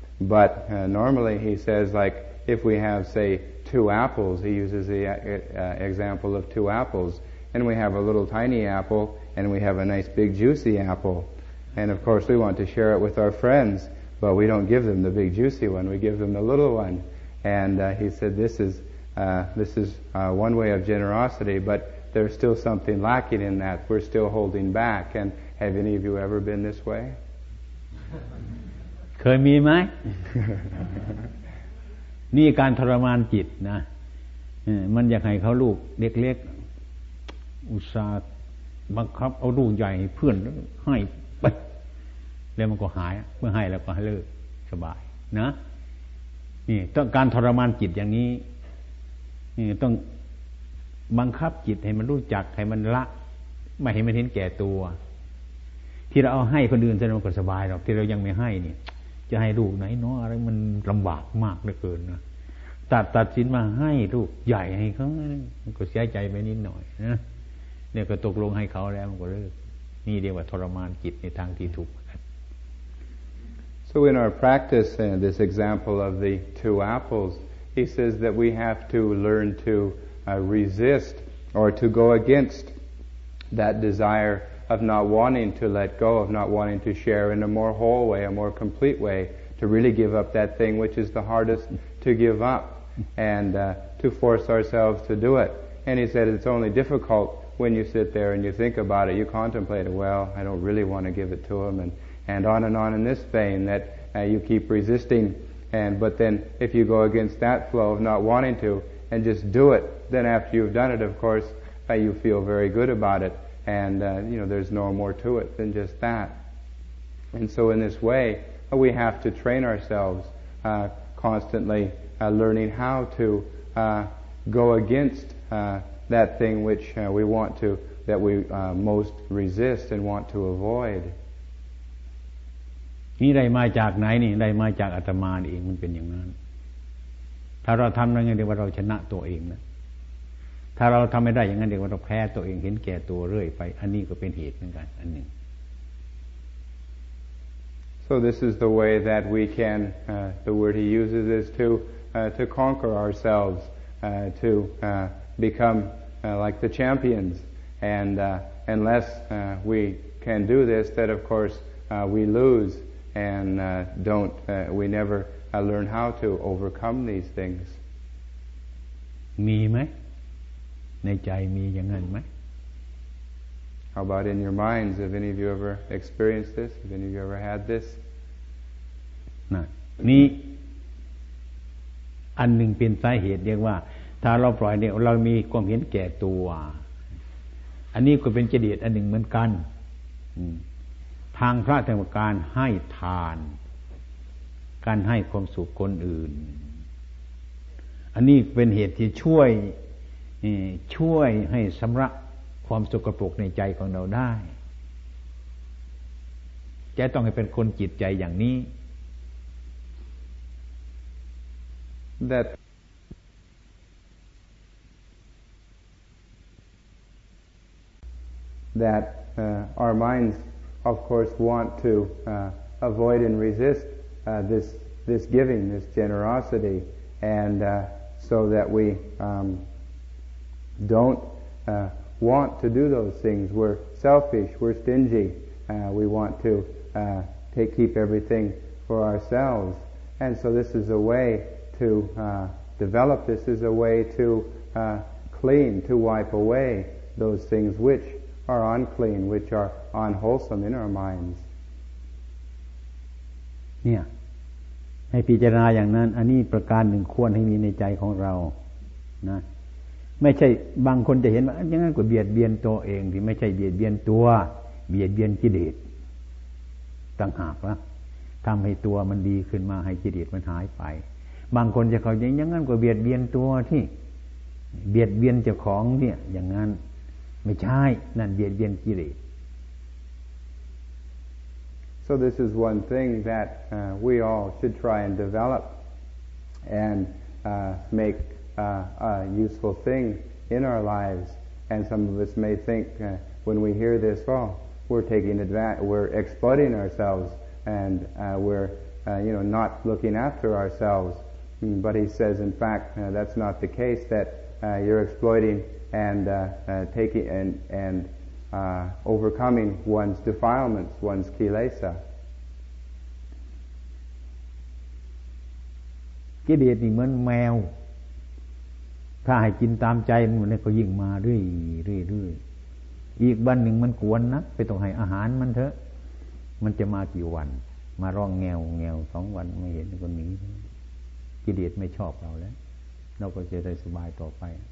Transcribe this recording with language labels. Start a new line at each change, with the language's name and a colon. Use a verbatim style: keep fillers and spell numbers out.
English: But uh, normally he says, like, if we have, say, two apples, he uses the uh, example of two apples, and we have a little tiny apple, and we have a nice big juicy apple, and of course we want to share it with our friends, but we don't give them the big juicy one, we give them the little one. And uh, he said this is uh, this is uh, one way of generosity, but there's still something lacking in that, we're still holding back. And have any of you ever been this way?
Thai: เคยมีไหมนี่การทรมานจิตนะมันอยากให้เขาลูกเล็กๆอุตส่าห์บังคับเอาลูกใหญ่เพื่อนให้ไปแล้วมันก็หายเมื่อให้แล้วก็เลิกสบายนะนี่ต้องการทรมานจิตอย่างนี้นี่ต้องบังคับจิตให้มันรู้จักให้มันละไม่ให้มันเห็นแก่ตัว ที่เราเอาให้คนอื่นแสดงว่าสบายหรอกที่เรายังไม่ให้นี่จะให้ลูกไหนเนาะอะไรมันลำบากมากเหลือเกินนะตัดตัดสินมาให้ลูกใหญ่ให้เขามันก็เสียใจไปนิดหน่อยนะเนี่ยก็ตกลงให้เขาแล้วมันก็เลิกนี่เรียกว่าทรมานจิตในทางที่ถูก
English: So in our practice and uh, this example of the two apples, he says that we have to learn to uh, resist or to go against that desire of not wanting to let go, of not wanting to share in a more whole way, a more complete way, to really give up that thing which is the hardest to give up, and uh, to force ourselves to do it. And he said it's only difficult when you sit there and you think about it, you contemplate it, well, I don't really want to give it to him, and, and on and on in this vein, that uh, you keep resisting. And but then if you go against that flow of not wanting to, and just do it, then after you've done it, of course, uh, you feel very good about it. And, uh, you know, there's no more to it than just that. And so in this way, we have to train ourselves uh, constantly uh, learning how to uh, go against uh, that thing which uh, we want to, that we uh, most resist and want to avoid.
Thai: นี่ได้มาจากไหนนี่ได้มาจากอาตมาเองมันเป็นอย่างนั้นถ้าเราทำอย่างนั้นเดี๋ยวเราชนะตัวเองนะถ้าเราทำไม่ได้อย่างนั้นเดี๋ยวเราแพ้ตัวเองเห็นแก่ตัวเรื่อยไปอันนี้ก็เป็นเหตุเหมือนกันอันหนึ่ง
English: So this is the way that we can uh, the word he uses is to uh, to conquer ourselves uh, to uh, become uh, like the champions, and uh, unless uh, we can do this, then of course uh, we lose and uh, don't uh, we never uh, learn how to overcome these things.
Thai: มีไหมในใจมีอย่างนั้นไหม
English: How about in your minds? Have any of you ever experienced this? Have any of you ever had this?
Thai: นะนี่อันหนึ่งเป็นสาเหตุเรียกว่าถ้าเราปล่อยเนี่ยเรามีความเห็นแก่ตัวอันนี้ก็เป็นจริตอันหนึ่งเหมือนกันทางพระธรรมการให้ทานการให้ความสุขคนอื่นอันนี้เป็นเหตุที่ช่วยช่วยให้ชำระ ความสกปรกในใจของเราได้จะต้องให้เป็นคนจิตใจอย่างนี้
English: that that uh, our minds of course want to uh, avoid and resist uh, this this giving, this generosity, and uh, so that we um, don't uh, want to do those things. We're selfish, we're stingy, uh, we want to Uh, take, keep everything for ourselves, and so this is a way to uh, develop. This is a way to uh, clean, to wipe away those things which are unclean, which are unwholesome in our minds.
Thai: เนี่ยให้พิจารณาอย่างนั้นอันนี้ประการหนึ่งควรให้มีในใจของเรานะไม่ใช่บางคนจะเห็นว่าอย่างนั้นก็เบียดเบียนตัวเองที่ไม่ใช่เบียดเบียนตัวเบียดเบียนกิเลสต่างหากนะทำให้ตัวมันดีขึ้นมาให้กิเลสมันหายไปบางคนจะเขาอย่างนั้นก็เบียดเบียนตัวที่เบียดเบียนเจ้าของเนี่ยอย่างนั้นไม่ใช่นั่นเบียดเบียนกิเลส
English: So this is one thing that uh, we all should try and develop and uh, make uh, a useful thing in our lives, and some of us may think uh, when we hear this all oh,We're taking advantage. We're exploiting ourselves, and uh, we're, uh, you know, not looking after ourselves. But he says, in fact, uh, that's not the case. That uh, you're exploiting and uh, uh, taking and and uh, overcoming one's defilements, one's kilesa.
Thai: กิเลสนี่เหมือนแมวถ้าให้กินตามใจมันก็ยิ่งมาเรื่อยเรื่อยเรื่อยอีกวันหนึ่งมันกวนนักไปต้องให้อาหารมันเถอะมันจะมากี่วันมาร้องแงวแงวสองวันไม่เห็นคนนี้กิเลสไม่ชอบเราแล้วเราก็จะได้สบายต่อไป